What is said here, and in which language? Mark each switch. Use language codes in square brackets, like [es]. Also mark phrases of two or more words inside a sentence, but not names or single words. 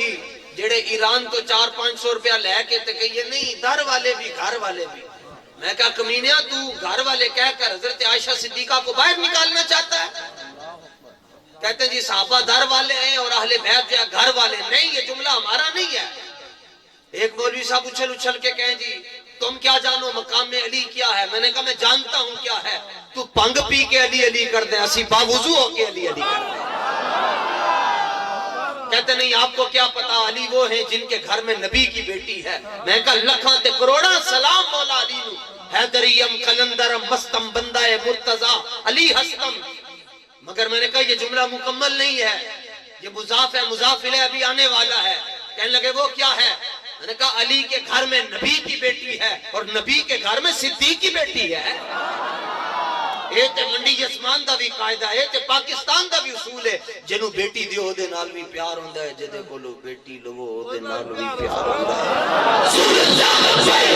[pa] جی جڑے ایران تو 400-500 روپیہ لے کے تے کہیے نہیں در والے بھی گھر والے بھی [ur] میں کہا کمینیا تو گھر والے کہہ کر حضرت عائشہ صدیقہ کو باہر نکالنا چاہتا ہے کہتے ہیں جی صحابہ در والے ہیں اور اہل بیت جو گھر والے نہیں یہ جملہ ہمارا نہیں ہے ایک مولوی صاحب اچھل کے کہیں جی تم کیا جانو مقام علی کیا ہے میں نے کہا میں جانتا ہوں کیا ہے تو پنگ پی کے علی علی کر دیں اسی باوضو ہو کے علی علی کر دیں کہتے نہیں آپ کو کیا پتا علی وہ ہیں جن کے گھر میں نبی کی بیٹی ہے میں کہا [pa] لکھاں تے کروڑا سلام مولا علی نو [fa] حیدریم کلندرم مستم بندہ مرتضی علی ہستم [ur] مگر میں نے کہا یہ جملہ مکمل نہیں ہے یہ مضاف ہے مضاف الیہ ابھی آنے والا ہے کہنے لگے وہ کیا ہے میں نے کہا علی کے گھر میں نبی کی بیٹی ہے اور نبی کے گھر میں صدیق کی بیٹی ہے [pa] یہ تے منڈی جسمان دا بھی قاعدہ ہے تے پاکستان دا بھی اصول ہے جنوں بیٹی دیو دے نال بھی پیار ہوندا ہے جدے کولو بیٹی لوو دے نال بھی پیار ہوندا ہے [ur] رسول اللہ